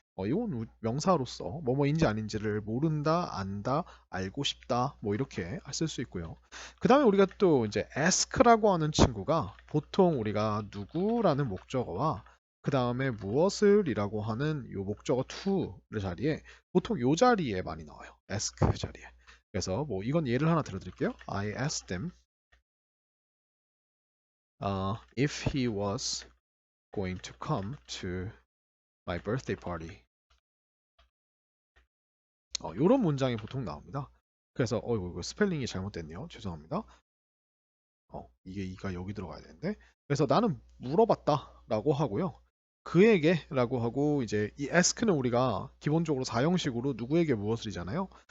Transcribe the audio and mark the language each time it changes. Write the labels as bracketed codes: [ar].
[ko] 이건 명사로서 뭐뭐인지 아닌지를 모른다, 안다, 알고 싶다, 뭐 이렇게 쓸 수 있고요. 그 다음에 우리가 또 이제 ask라고 하는 친구가 보통 우리가 누구라는 목적어와 그 다음에 무엇을이라고 하는 요 목적어 to의 자리에 보통 요 자리에 많이 나와요. ask 자리에. 그래서 뭐 이건 예를 하나 들어드릴게요. [en] I asked them if he was going to come to my birthday party. [ko] 요런 문장이 보통 나옵니다. 그래서 이거 스펠링이 잘못됐네요. 죄송합니다. 이게 이가 여기 들어가야 되는데. 그래서 나는 물어봤다라고 하고요. 그에게라고 하고 이제 이 ask는 우리가 기본적으로 사형식으로 누구에게 무엇을이잖아요.